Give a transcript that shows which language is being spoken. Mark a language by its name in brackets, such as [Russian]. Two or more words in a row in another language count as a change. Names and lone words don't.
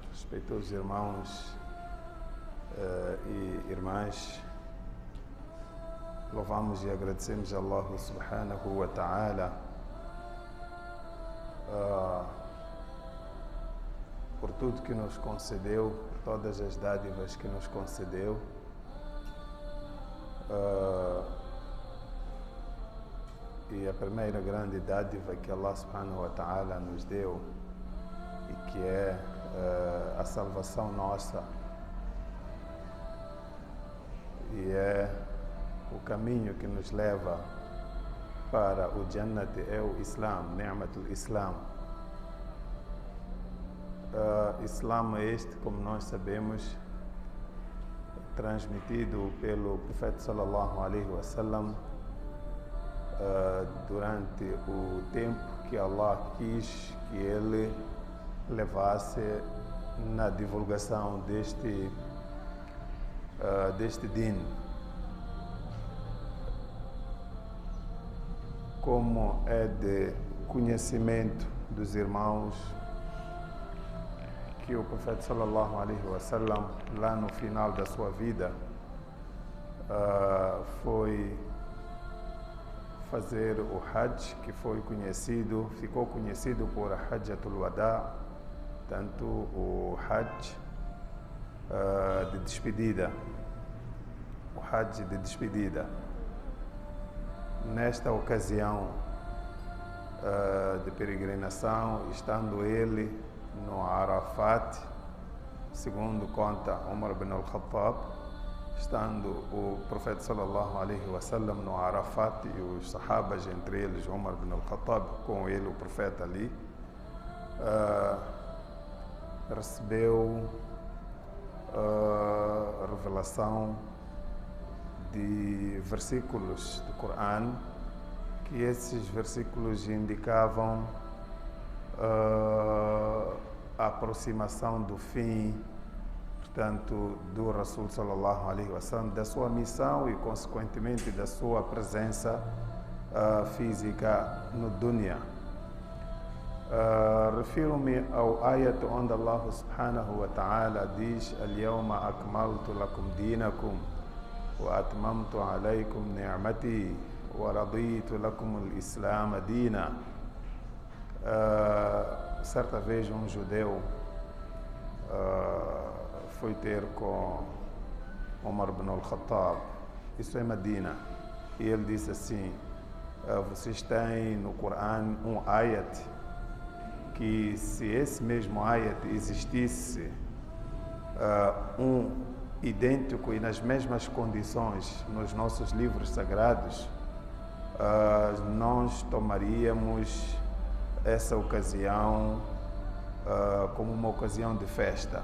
[Portuguese] Respeitosos irmãos e irmãs, louvamos e agradecemos a Allah [Arabic] سبحانه وتعالى [Portuguese] por tudo que nos concedeu, por todas as dádivas que nos concedeu. E a primeira grande dádiva que Allah [Arabic] سبحانه وتعالى [Portuguese] nos deu e que é a salvação nossa e é o caminho que nos leva para o Jannat, é o Islam, [Arabic] نعمة الإسلام. [Portuguese] Islam é este, como nós sabemos, transmitido pelo profeta [Arabic] صلى الله عليه وسلم [Portuguese] durante o tempo que Allah quis que ele levasse na divulgação deste din. Como é de conhecimento dos irmãos que o profeta [Arabic] صلى الله عليه وسلم, [Portuguese] lá no final da sua vida, foi fazer o Hajj, que ficou conhecido por [Arabic] حجة الوداع, [Portuguese] tanto o Hajj de despedida, o Hajj de despedida. Nesta ocasião de peregrinação, estando ele no Arafat, segundo conta Umar ibn al-Khattab, estando o profeta [Arabic] صلى الله عليه وسلم [Portuguese] no Arafat e os sahabas, entre eles Umar ibn al-Khattab, com ele o profeta ali, recebeu a revelação de versículos do Coran, que esses versículos indicavam a aproximação do fim, portanto, do [Arabic] رسول صلى الله عليه وسلم, [Portuguese] da sua missão e, consequentemente, da sua presença física no dunya. Refiro-me ao ayat onde [Arabic] الله سبحانه وتعالى diz: اليوم أكملت لكم دينكم وأتممت عليكم نعمتي ورضيت لكم الإسلام دينا. [Portuguese] Certa vez um judeu foi ter com Umar ibn al-Khattab, isso é Medina, e ele disse assim: vocês têm no Coran um ayat que, se esse mesmo ayat existisse idêntico e nas mesmas condições nos nossos livros sagrados, nós tomaríamos essa ocasião como uma ocasião de festa.